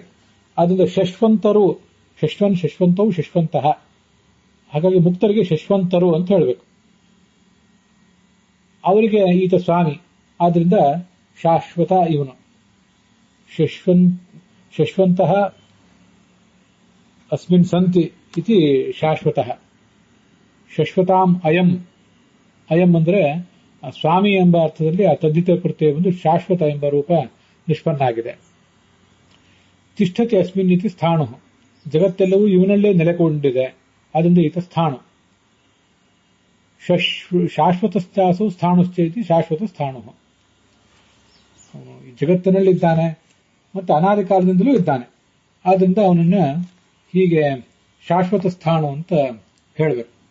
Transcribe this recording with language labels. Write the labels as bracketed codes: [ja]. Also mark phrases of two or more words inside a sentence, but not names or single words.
[kn] ಆದ್ದರಿಂದ ಶಶ್ವಂತರು, ಶಶ್ವಂತವು ಶಶ್ವಂತಹ, ಹಾಗಾಗಿ ಮುಕ್ತರಿಗೆ ಶಶ್ವಂತರು ಅಂತ ಹೇಳಬೇಕು. ಅವರಿಗೆ ಈತ ಸ್ವಾಮಿ, ಆದ್ರಿಂದ ಶಾಶ್ವತ ಇವನು. [sa] ಶಶ್ವಂತಃ ಅಸ್ಮಿನ್ ಸಂತಿ ಇತಿ ಶಾಶ್ವತಃ. ಶಶ್ವತಾಂ ಅಯಂ, ಅಯಂ [kn] ಅಂದ್ರೆ ಸ್ವಾಮಿ ಎಂಬ ಅರ್ಥದಲ್ಲಿ ಆ ತದ್ದಿತ ಪ್ರತ್ಯಯ ಬಂದು ಶಾಶ್ವತ ಎಂಬ ರೂಪ ನಿಷ್ಪನ್ನ ಆಗಿದೆ. [sa] ತಿಷ್ಠತಿ ಅಸ್ಮಿನ್ ಇತಿ ಸ್ಥಾಣು, [kn] ಜಗತ್ತೆಲ್ಲವೂ ಇವನಲ್ಲೇ ನೆಲೆಗೊಂಡಿದೆ, ಅದರಿಂದ ಈತ ಸ್ಥಾಣು. [sa] ಶಾಶ್ವತಶ್ಚಾಸು ಸ್ಥಾಣುಶ್ಚ ಇತಿ ಶಾಶ್ವತ ಸ್ಥಾಣು. [kn] ಜಗತ್ತಿನಲ್ಲಿದ್ದಾನೆ ಮತ್ತು ಅನಾದಿ ಕಾಲದಿಂದಲೂ ಇದ್ದಾನೆ, ಆದ್ರಿಂದ ಅವನನ್ನ ಹೀಗೆ ಶಾಶ್ವತ ಸ್ಥಾನ ಅಂತ ಹೇಳಬೇಕು.